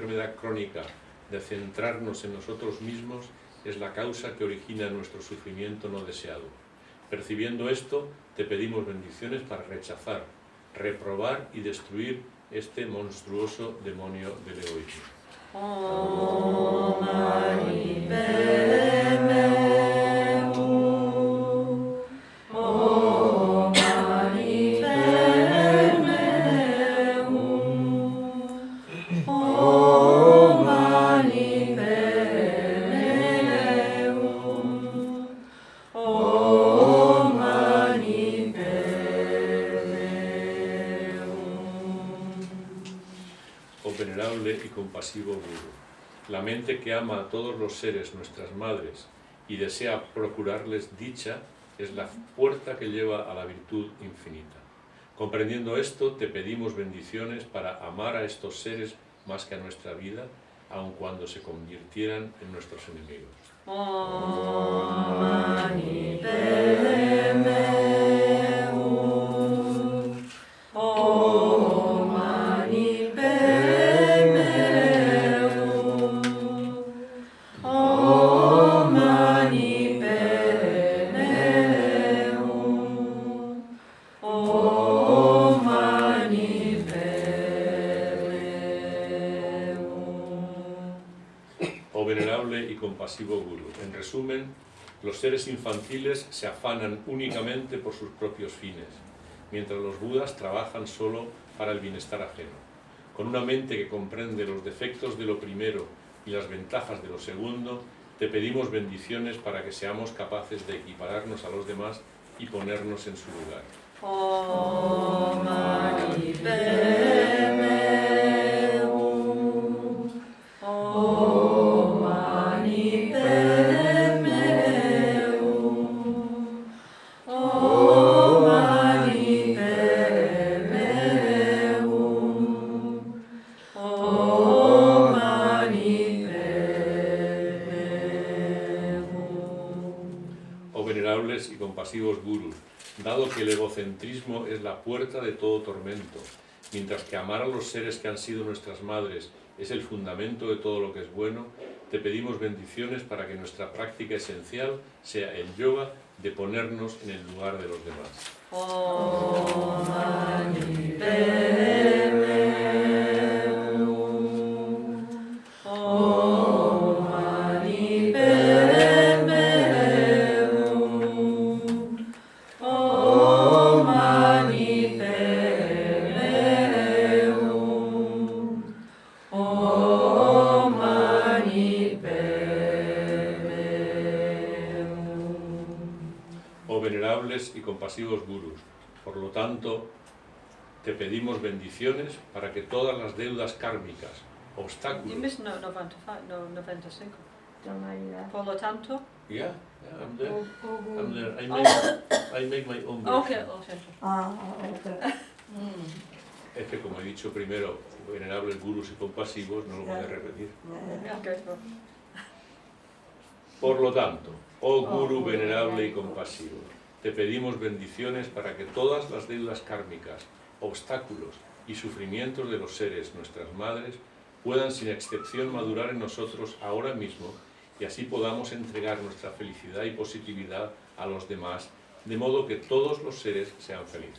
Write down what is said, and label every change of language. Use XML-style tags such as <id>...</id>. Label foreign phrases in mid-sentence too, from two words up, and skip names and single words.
<es>necesidad crónica de centrarnos en nosotros mismos es la causa que origina nuestro sufrimiento no deseado. Percibiendo esto, te pedimos bendiciones para rechazar, reprobar y destruir este monstruoso demonio del egoísmo.</es> <sa>Om Mani Padme Hum. Om Mani Padme Hum. Om Mani Padme Hum. Om Mani Padme Hum.</sa> <es>Oh venerable y compasivo Guru, la mente que ama a todos los seres, nuestras madres, y desea procurarles dicha, es la puerta que lleva a la virtud infinita. Comprendiendo esto, te pedimos bendiciones para amar a estos seres más que a nuestra vida, aun cuando se convirtieran en nuestros enemigos.</es> <sa>Om Mani Padme Hum. Om Mani Padme Hum. Om Mani Padme Hum. Om Mani Padme Hum.</sa> <es>Oh venerable y compasivo Guru, en resumen, los seres infantiles se afanan únicamente por sus propios fines, mientras los budas trabajan solo para el bienestar ajeno. Con una mente que comprende los defectos de lo primero y las ventajas de lo segundo, te pedimos bendiciones para que seamos capaces de equipararnos a los demás y ponernos en su lugar.</es> <sa>Om Mani Padme Hum. Om Mani Padme Hum. Om Mani Padme Hum. Om Mani Padme Hum.</sa> <es>Oh venerables y compasivos Gurus, dado que el egocentrismo es la puerta de todo tormento, mientras que amar a los seres que han sido nuestras madres es el fundamento de todo lo que es bueno, te pedimos bendiciones para que nuestra práctica esencial sea el yoga de ponernos en el lugar de los demás.</es> <sa>Om Mani Padme Hum. Om Mani Padme Hum. Om Mani Padme Hum. Om Mani Padme Hum.</sa> <es>Oh venerables y compasivos Gurus, por lo tanto, te pedimos bendiciones para que todas las deudas kármicas,</es> <en>You</en> <es>obstáculos...</es> <en>missed no 95, no 95.</en> <es>Toma ayuda. Por lo tanto.</es> <en>Yeah, I'm there. Oh, oh, I'm</en> <es>Guru.</es> <en>there. I make my own Okay, version.</en> <es>lo siento. Ok. Es que como he dicho primero, venerables Gurus y compasivos, no lo voy a repetir. Okay. Por lo tanto, oh Guru venerable y compasivo, te pedimos bendiciones para que todas las deudas kármicas, obstáculos y sufrimientos de los seres, nuestras madres, puedan sin excepción madurar en nosotros ahora mismo y así podamos entregar nuestra felicidad y positividad a los demás, de modo que todos los seres sean felices.</es>